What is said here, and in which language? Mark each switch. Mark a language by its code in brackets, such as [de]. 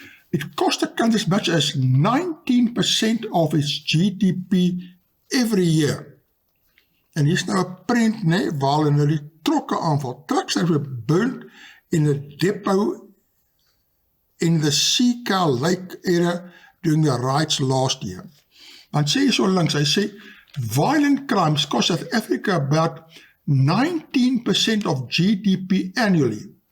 [en] It cost the country as much as 19% of its GDP every year. [af] En hier is nou 'n prent, né, waar hulle nou die trokke aanval. [en] Trucks have been burnt in a depot in the Seacow Lake area during the riots last year. [af] Dan sê hy so links, hy sê, [en] violent crimes cost South Africa about 19% of GDP annually.